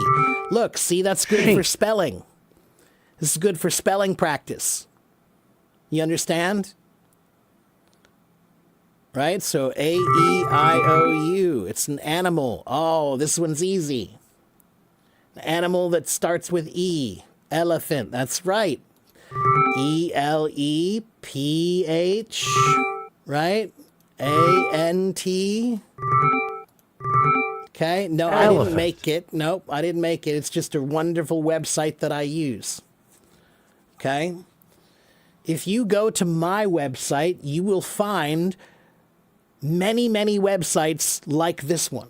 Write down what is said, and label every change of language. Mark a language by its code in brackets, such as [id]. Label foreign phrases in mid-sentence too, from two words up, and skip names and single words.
[en] Look, see, that's good for spelling. This is good for spelling practice. You understand? Right? So A-E-I-O-U. It's an animal. Oh, this one's easy. An animal that starts with E. Elephant. That's right. E-L-E-P-H, right? A-N-T. Okay, no, I didn't make it. Nope, I didn't make it. It's just a wonderful website that I use. Okay? If you go to my website, you will find many, many websites like this one.